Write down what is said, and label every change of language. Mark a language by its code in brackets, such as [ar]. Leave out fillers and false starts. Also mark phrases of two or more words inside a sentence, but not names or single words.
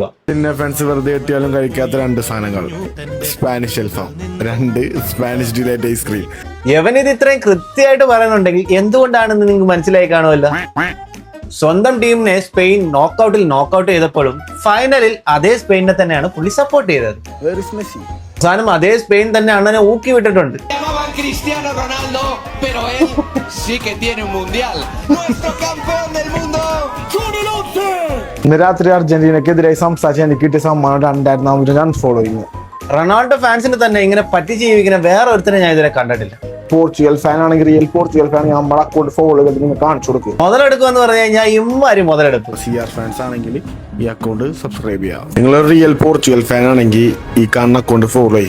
[ml] പിന്നെ ഫ്രണ്ട്സ് വെറുതെ കിട്ടിയാലും കഴിക്കാത്ത 2 സാധനങ്ങൾ: സ്പാനിഷ് അൽഫാം, 2 സ്പാനിഷ് ഡിലൈറ്റ് ഐസ്ക്രീം. യവനിത് ഇത്രയും കൃത്യമായിട്ട് പറയുന്നുണ്ടെങ്കിൽ എന്തുകൊണ്ടാണെന്ന് നിങ്ങൾക്ക് മനസ്സിലായി കാണുമല്ലോ. സ്വന്തം ടീമിനെ സ്പെയിൻ നോക്കൌട്ട് ചെയ്തപ്പോഴും ഫൈനലിൽ അതേ സ്പെയിനെ തന്നെയാണ് പുള്ളി സപ്പോർട്ട് ചെയ്തത്. അവസാനം അതേ സ്പെയിൻ തന്നെ അണ്ണനെ ഊക്കി വിട്ടിട്ടുണ്ട്. [es] Cristiano Ronaldo, pero él sí que tiene un mundial. Nuestro campeón del mundo, Johnny Lopez. [ml] ഇന്ന് രാത്രി അർജന്റീനക്കെതിരായി സംസാരിച്ച് എനിക്ക് കിട്ടിയ സമ്മാനം 2400 അൺഫോളോയിങ്. റൊണാൾഡോ ഫാൻസിന് തന്നെ ഇങ്ങനെ പറ്റിച്ച് ജീവിക്കുന്ന വേറെ ഒരുത്തരെ ഞാൻ ഇതുവരെ കണ്ടിട്ടില്ല. പോർച്ചുഗൽ ഫാൻ ആണെങ്കിൽ [en] real Portugal fan [ml] നമ്മുടെ [en] account follow [ml] ചെയ്ത് നിങ്ങൾ കാണിച്ചു കൊടുക്കും. മുതലെടുക്കുക എന്ന് പറഞ്ഞു കഴിഞ്ഞാൽ ഇമ്മാര് മുതലെടുക്കും. CR ഫാൻസ് ആണെങ്കിൽ ഈ [en] account subscribe [ml] ചെയ്യാം. നിങ്ങൾ [en] real Portugal fan [ml] ആണെങ്കിൽ ഈ കാണുന്ന [en] account follow [ml] ചെയ്യും.